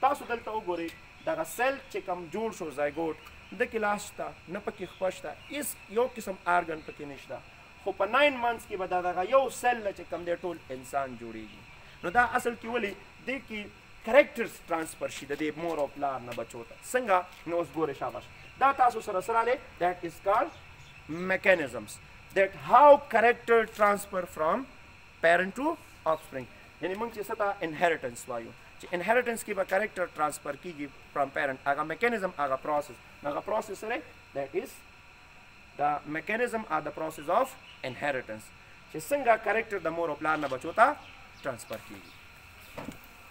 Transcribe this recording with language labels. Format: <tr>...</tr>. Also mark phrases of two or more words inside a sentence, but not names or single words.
<ps>تاسو دلته وګورئ دغه سیل چې کوم جوړ شو زایګوټ د کې لاس شته نه پکې خوا شته هېڅ یو قسم آرګن پکې نشته خو په 9 months کې به دغه یو سیل نه چې کوم دی ټول انسان جوړیږي نو دا اصل کې ولې دې کې کریکټرز ترانسفر شي د دې مور او پلار نه بچو ته څنګه نو اوس ګورئ شاباش دا تاسو سره سره دی</ps> <en>that is called mechanisms that how character transfer from parent to offspring</en> <ps>یعنی موږ چې څه ته inheritance وایو چې inheritance کې به</ps> <en>character transfer</en> <ps>کیږي</ps> <en>from parent</en> <ps>هغه mechanism هغه process هغه process سره</ps> <en>that is the mechanism or the process of inheritance</en> <ps>چې څنګه character د مور او پلار نه بچو ته transfer کیږي</ps>